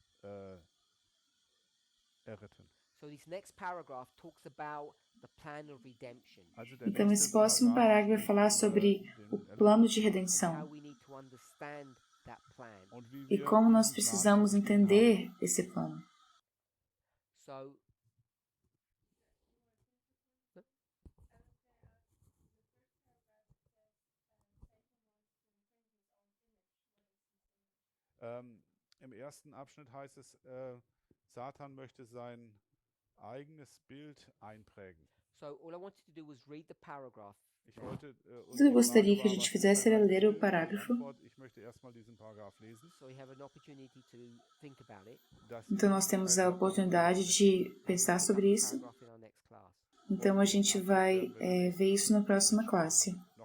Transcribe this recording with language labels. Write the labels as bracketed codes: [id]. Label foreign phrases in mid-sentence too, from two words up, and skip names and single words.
[pt] Então, esse próximo parágrafo vai falar sobre o plano de redenção e como nós precisamos entender esse plano. [de] Im ersten Abschnitt heißt es, Satan möchte sein eigenes Bild einprägen. [pt] Tudo eu gostaria que a gente fizesse era ler o parágrafo. Então nós temos a oportunidade de pensar sobre isso. Então a gente vai ver isso na próxima classe.